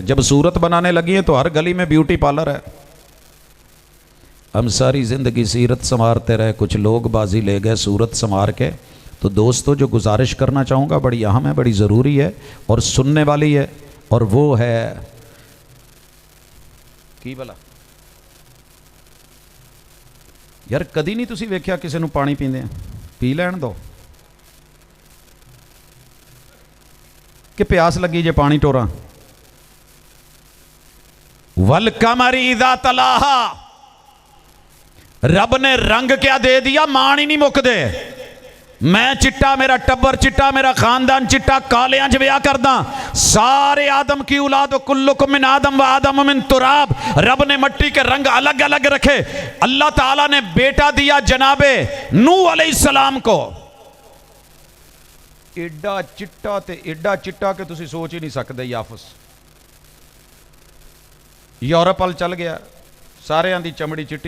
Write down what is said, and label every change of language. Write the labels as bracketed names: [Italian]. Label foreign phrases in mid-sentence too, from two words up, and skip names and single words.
[Urdu] جب صورت بنانے لگی ہے تو ہر گلی میں بیوٹی پارلر ہے۔ ہم ساری زندگی سیرت سنوارتے رہے، کچھ لوگ بازی لے گئے صورت سنوار کے. تو دوستوں، جو گزارش کرنا چاہوں گا بڑی اہم ہے، بڑی ضروری ہے اور سننے والی ہے، اور وہ ہے کی [Punjabi] بھلا یار، کدی نہیں تسی ویکھیا کسی نوں پانی پیندے پی لین دو کہ پیاس لگی جے پانی ٹورا. [Arabic] والقمر إذا تلاها, [Urdu] رب نے رنگ کیا دے دیا, [Punjabi] مان ہی نہیں مکدے. میں چٹا، میرا ٹبر چٹا، میرا خاندان چٹا، کالیاں چ ویاہ کردا، سارے آدم کی اولاد, [Arabic] كلكم من آدم وآدم من تراب. [Urdu] رب نے مٹی کے رنگ الگ الگ رکھے۔ اللہ تعالیٰ نے بیٹا دیا جنابِ نوح علیہ السلام کو, [Punjabi] ایڈا چٹا تے ایڈا چٹا کہ تسی سوچ ہی نہیں سکتے. یافث یورپ وال چل گیا، ساریاں دی چمڑی چٹی.